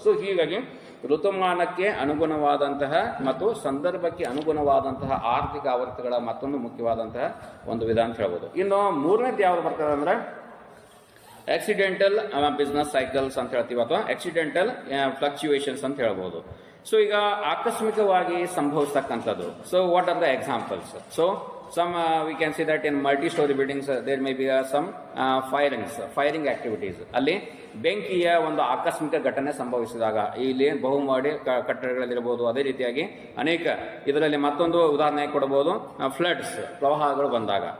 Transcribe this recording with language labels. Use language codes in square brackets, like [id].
[kn] So ಹೀಗಾಗಿ ಋತುಮಾನಕ್ಕೆ ಅನುಗುಣವಾದಂತಹ ಮತ್ತು ಸಂದರ್ಭಕ್ಕೆ ಅನುಗುಣವಾದಂತಹ ಆರ್ಥಿಕ ಆವರ್ತಗಳ ಮತ್ತೊಂದು ಮುಖ್ಯವಾದಂತಹ ಒಂದು ವಿಧ ಅಂತ ಹೇಳ್ಬೋದು. ಇನ್ನು ಮೂರನೇದು ಯಾವ್ದು ಬರ್ತದೆ ಅಂದ್ರೆ ಆಕ್ಸಿಡೆಂಟಲ್ ಬಿಸ್ನೆಸ್ ಸೈಕಲ್ಸ್ ಅಂತ ಹೇಳ್ತೀವಿ ಅಥವಾ ಆಕ್ಸಿಡೆಂಟಲ್ ಫ್ಲಕ್ಚುಯೇಷನ್ಸ್ ಅಂತ ಹೇಳ್ಬೋದು. ಸೊ ಈಗ ಆಕಸ್ಮಿಕವಾಗಿ ಸಂಭವಿಸ್ತಕ್ಕಂಥದ್ದು. [en] So what are the examples? So some we can see that in multi-story buildings there may be some firing activities. [kn] ಅಲ್ಲಿ ಬೆಂಕಿಯ ಒಂದು ಆಕಸ್ಮಿಕ ಘಟನೆ ಸಂಭವಿಸಿದಾಗ ಇಲ್ಲಿ ಬಹುಮಹಡಿ ಕಟ್ಟಡಗಳಲ್ಲಿರಬಹುದು. ಅದೇ ರೀತಿಯಾಗಿ ಅನೇಕ ಇದರಲ್ಲಿ ಮತ್ತೊಂದು ಉದಾಹರಣೆ ಕೊಡಬಹುದು, ಫ್ಲಡ್ಸ್, ಪ್ರವಾಹಗಳು ಬಂದಾಗ.